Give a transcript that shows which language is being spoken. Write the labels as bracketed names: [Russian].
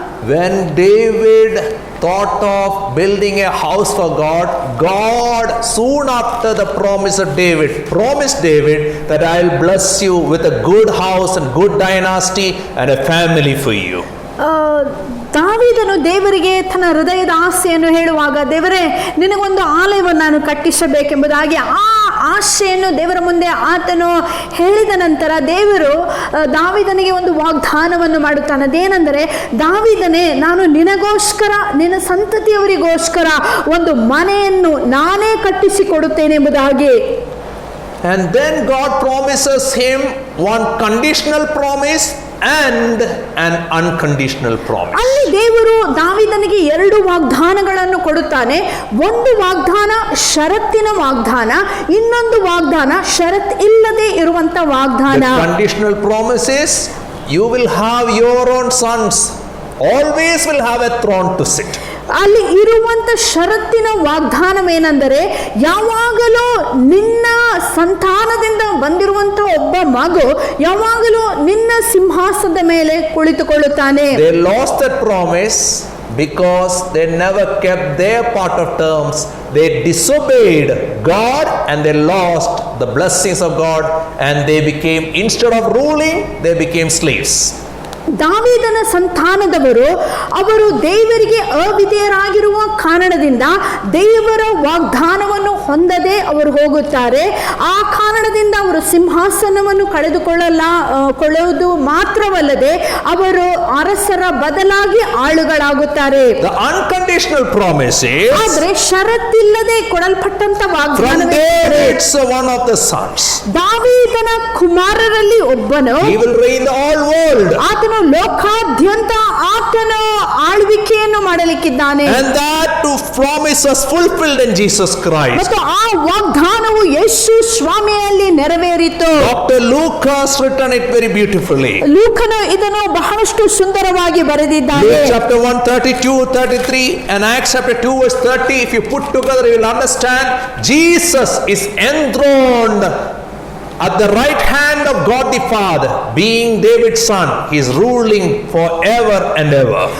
[English] When David thought of building a house for God, God soon after the promise of David promised David that I will bless you with a good house and good dynasty and a family for you. [Kannada] ದಾವೀದನು ದೇವರಿಗೆ ತನ್ನ ಹೃದಯದ ಆಸೆಯನ್ನು ಹೇಳುವಾಗ, ದೇವರೇ ನಿನಗೊಂದು ಆಲಯವನ್ನು ನಾನು ಕಟ್ಟಿಸಬೇಕೆಂಬುದಾಗಿ ಆ ಆಶೆಯನ್ನು ದೇವರ ಮುಂದೆ ಆತನು ಹೇಳಿದ ನಂತರ ದೇವರು ದಾವೀದನಿಗೆ ಒಂದು ವಾಗ್ದಾನವನ್ನು ಮಾಡುತ್ತಾನೆ. ಅದೇನೆಂದರೆ, ದಾವೀದನೇ, ನಾನು ನಿನಗೋಸ್ಕರ ನಿನ್ನ ಸಂತತಿಯವರಿಗೋಸ್ಕರ ಒಂದು ಮನೆಯನ್ನು ನಾನೇ ಕಟ್ಟಿಸಿಕೊಡುತ್ತೇನೆ ಎಂಬುದಾಗಿ. [English] And then God promises him one conditional promise and an unconditional promise. [Kannada] ಅಲ್ಲಿ ದೇವರು ದಾವೀದನಿಗೆ 2 ವಾಗ್ದಾನಗಳನ್ನು ಕೊಡುತ್ತಾನೆ. ಒಂದು ವಾಗ್ದಾನ ಷರತ್ತಿನ ವಾಗ್ದಾನ, ಇನ್ನೊಂದು ವಾಗ್ದಾನ ಷರತ್ ಇಲ್ಲದೆ ಇರುವಂತ ವಾಗ್ದಾನ. [English] The conditional promise is, you will have your own sons, always will have a throne to sit. [Kannada] ಅಲ್ಲಿ ಇರುವಂತ ಷರತ್ತಿನ ವಾಗ್ದಾನವೇನೆಂದರೆ, ಯಾವಾಗಲೂ ನಿನ್ನ ಸಂತಾನದಿಂದ ಬಂದಿರುವಂತ ಒಬ್ಬ ಮಗು ಯಾವಾಗಲೂ ನಿನ್ನ ಸಿಂಹಾಸನದ ಮೇಲೆ ಕುಳಿತುಕೊಳ್ಳುತ್ತಾನೆ. [English] They lost that promise because they never kept their part of terms. They disobeyed God and they lost the blessings of God, and they became, instead of ruling, they became slaves. [Kannada] ದಾವೀದನ ಸಂತಾನದವರು ಅವರು ದೇವರಿಗೆ ಅವಿಧೇಯರಾಗಿರುವ ಕಾರಣದಿಂದ ದೇವರ ವಾಗ್ದಾನವನ್ನು ಹೊಂದದೆ ಅವರು ಹೋಗುತ್ತಾರೆ. ಆ ಕಾರಣದಿಂದ ಅವರು ಸಿಂಹಾಸನವನ್ನು ಕಳೆದುಕೊಳ್ಳುವುದು ಮಾತ್ರವಲ್ಲದೆ ಅವರು ಅರಸರ ಬದಲಾಗಿ ಆಳುಗಳಾಗುತ್ತಾರೆ. [English] The unconditional promise is, [Kannada] ಆದರೆ ಷರತ್ತಿಲ್ಲದೆ ಕೊಡಲ್ಪಟ್ಟಂತ ವಾಗ್ದಾನ, [English] one of the sons, [Kannada] ದಾವೀದನ ಕುಮಾರರಲ್ಲಿ ಒಬ್ಬನು, [English] he will reign the whole world. [Kannada] ಆತನು ಲೋಕಾದ್ಯಂತ ಆತನ ಆಳ್ವಿಕೆಯನ್ನು ಮಾಡಲಿಕ್ಕಿದ್ದಾನೆ. [English] And that to promise was fulfilled in Jesus Christ. [Kannada] ಮತ್ತು ಆ ವಾಗ್ದಾನವು ಯೇಸು ಸ್ವಾಮಿಯಲ್ಲಿ ನೆರವೇರಿತು. [English] Dr. Luke has written it very beautifully. [Kannada] ಲೂಕನು ಇದನ್ನು ಬಹಳಷ್ಟು ಸುಂದರವಾಗಿ ಬರೆದಿದ್ದಾನೆ. [English] Luke chapter 1, 32, 33 and Acts chapter 2 verse 30, if you put together you will understand Jesus is enthroned at the right hand of God the Father, being David's son. He is ruling forever and ever.